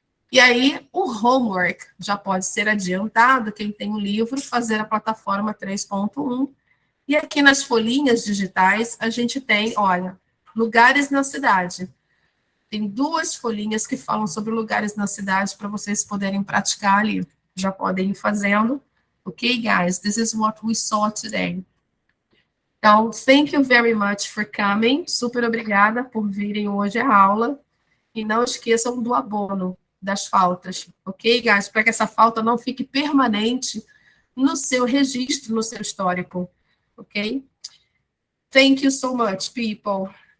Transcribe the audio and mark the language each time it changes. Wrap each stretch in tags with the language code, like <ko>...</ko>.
<pt>E aí, o homework já pode ser adiantado, quem tem o livro, fazer a plataforma 3.1. E aqui nas folhinhas digitais, a gente tem, olha, lugares na cidade. Tem 2 folhinhas que falam sobre lugares na cidade para vocês poderem praticar ali. Já podem ir fazendo. Ok, guys?</pt> <en>This is what we saw today. Então, thank you very much for coming.</en> <pt>Super obrigada por virem hoje à aula. E não esqueçam do abono das faltas. Ok, guys? Para que essa falta não fique permanente no seu registro, no seu histórico. Ok?</pt> <en>Thank you so much, people.</en>